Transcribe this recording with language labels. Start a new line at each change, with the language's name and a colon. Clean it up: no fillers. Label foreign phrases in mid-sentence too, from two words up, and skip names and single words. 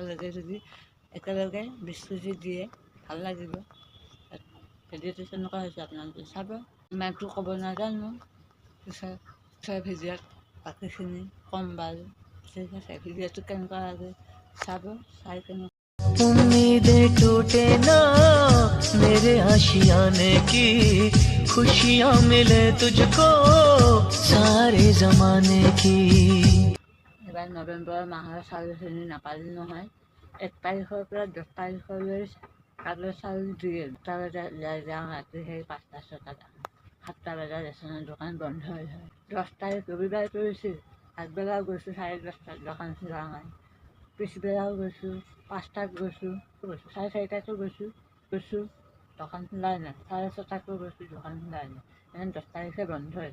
Assamese: একেলগে 20 কেজি দিয়ে ভাল লাগিব ভিডিঅ'টো তেনেকুৱা হৈছে আপোনালোকে চাব ইমানটো ক'ব নাজানো পিছত ভিডিঅ'ত বাকীখিনি কম বাৰু ঠিক আছে ভিডিঅ'টো কেনেকুৱা লাগে চাব চাই কেনে
Hindi: उम्मीदें टूटे ना मेरे आशियाने की खुशियाँ मिले तुझको सारे जमाने की।
Assamese: এবাৰ নৱেম্বৰ মাহৰ চাউলখিনি নাপালোঁ নহয় 1 তাৰিখৰ পৰা 10 তাৰিখলৈ কাইলৈ চাউল দিয়ে 2টা বজাত ওলাই যাওঁ ৰাতি সেই 5টা 6টা 7টা বজাত ৰেচনৰ দোকান বন্ধ হয় 10 তাৰিখ ৰবিবাৰ পৰিছিল আগবেলাও গৈছোঁ 10:30 দোকান খোলা নাই পিছবেলাও গৈছোঁ 5টাত গৈছোঁ 4:30টাতো গৈছোঁ দোকান খোলাই নাই 6:30টাতো গৈছোঁ দোকান খোলাই নাই 10 তাৰিখে বন্ধ হয়